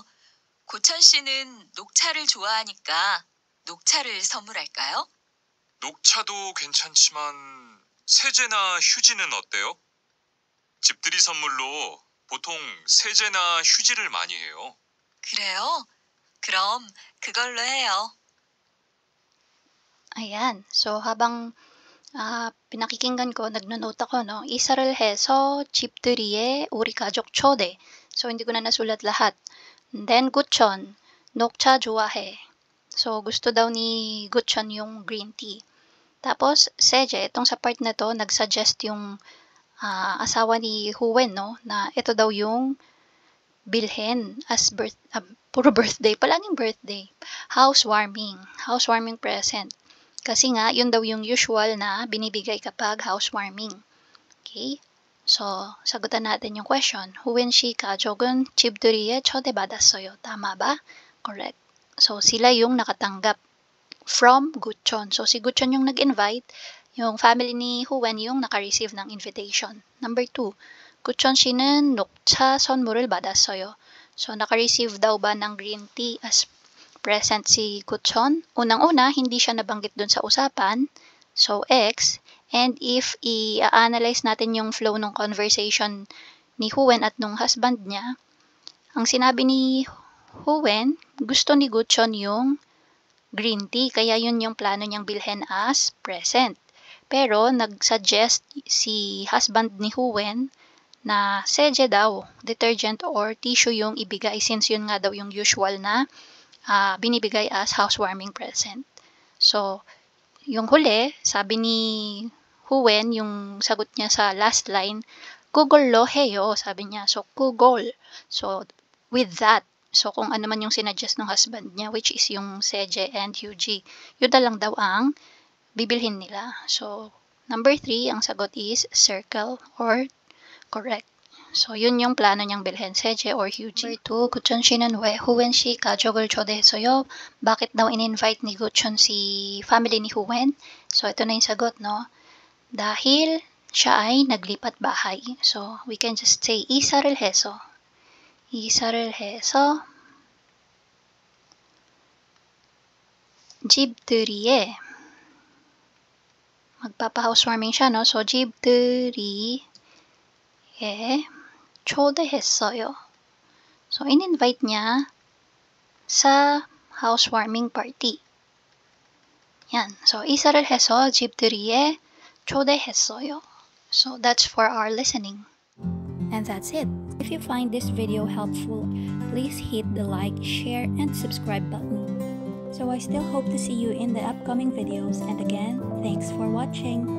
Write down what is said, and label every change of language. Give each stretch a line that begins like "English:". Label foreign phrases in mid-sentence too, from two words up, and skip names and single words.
Korean: 고천 씨는 녹차를 좋아하니까 녹차를 선물할까요? 녹차도 괜찮지만 세제나 휴지는 어때요? 집들이 선물로 보통 세제나 휴지를 많이 해요. 그래요? 그럼 그걸로 해요.
Filipino: Ayan. So, habang pinakikinggan ko, nagno-note ako, no?
Korean: 이사를 해서 집들이에 우리 가족 초대.
Filipino: So, hindi ko na nasulat lahat.
English: And then, Guchon,
Korean: 녹차 좋아해.
Filipino: So, gusto daw ni Guchon yung
English: green tea.
Filipino: Tapos, Seje, itong sa part na to, nag-suggest yung asawa ni Huwen, no? Na ito daw yung bilhin as puro birthday, palaging birthday.
English: Housewarming present.
Filipino: Kasi nga, yun daw yung usual na binibigay kapag housewarming.
English: Okay?
Filipino: So, sagutan natin yung question.
Korean: Huwen 씨 가족은 집들이에 초대받았어요.
Filipino: Tama ba? Correct. So, sila yung nakatanggap from Guchon. So, si Guchon yung nag-invite. Yung family ni Huwen yung naka-receive ng invitation.
English: Number 2,
Korean: 구천 씨는 녹차 선물을 받았어요.
Filipino: So, naka-receive daw ba ng
English: green tea as present
Filipino: si Guchon? Unang-una, hindi siya nabanggit dun sa usapan. So, X. And if i-analyze natin yung flow ng conversation ni Huwen at nung husband niya, ang sinabi ni Huwen, gusto ni Guchon yung
English: green tea.
Filipino: Kaya yun yung plano niyang bilhin as present. Pero, nag-suggest si husband ni Huwen na seje daw,
English: detergent or tissue
Filipino: yung ibigay since yun nga daw yung usual na binibigay
English: as housewarming present.
Filipino: So, yung huli, sabi ni Huwen, yung sagot niya sa
English: last line,
Korean: 그걸로 해요,
Filipino: sabi niya. So, kugol. So,
English: with that,
Filipino: so kung ano man yung sinuggest ng husband niya,
English: which is
Filipino: yung seje and hyuji, yun na lang daw ang bibilhin nila. So, number 3, ang sagot is
English: circle or correct.
Filipino: So, yun yung plano niyang bilhin, seje or hyuji.
Korean: Number 2, Guchon 씨는 왜 Huwen 씨 가족을 초대했어요?
Filipino: Bakit daw in-invite ni Guchon si family ni Huwen? So, ito na yung sagot, no? Dahil siya ay naglipat bahay.
Korean: So,
English: we can just say
Korean: 이사를 해서. 이사를 해서 집들이에
Filipino: magpapa-housewarming siya, no? So,
Korean: 집들이에 초대했어요.
Filipino: So, in-invite niya sa housewarming party. Yan. So,
Korean: 이사를 해서 집들이에 초대했어요.
English: So, that's for our listening. And that's it. If you find this video helpful, please hit the like, share, and subscribe button. So I still hope to see you in the upcoming videos, and again, thanks for watching.